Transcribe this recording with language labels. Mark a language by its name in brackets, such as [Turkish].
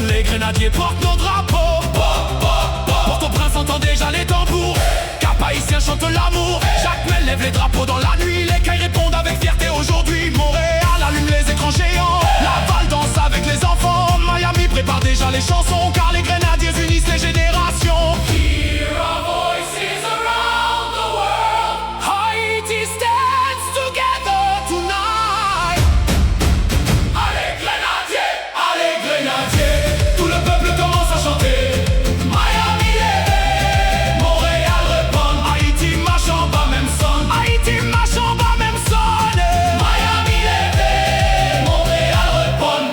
[French] Grenadiers portent nos drapeaux. Port-au-Prince entend déjà les tambours. Cap-Haïtien chante l'amour. Jacmel lève les drapeaux dans la nuit. Les Cailles répondent avec fierté aujourd'hui. Montréal allume les écrans géants. Laval danse avec les enfants. Miami prépare déjà les chansons, car les Grenadiers unissent les générations. [English] Hear our voices around the world. Haïti stands together tonight. [French] Allez Grenadiers, tout le peuple commence à chanter. Miami lève, Montréal répond. Haïti marche en bas, même sonne. Haïti marche en bas, même sonne. Miami lève, Montréal répond.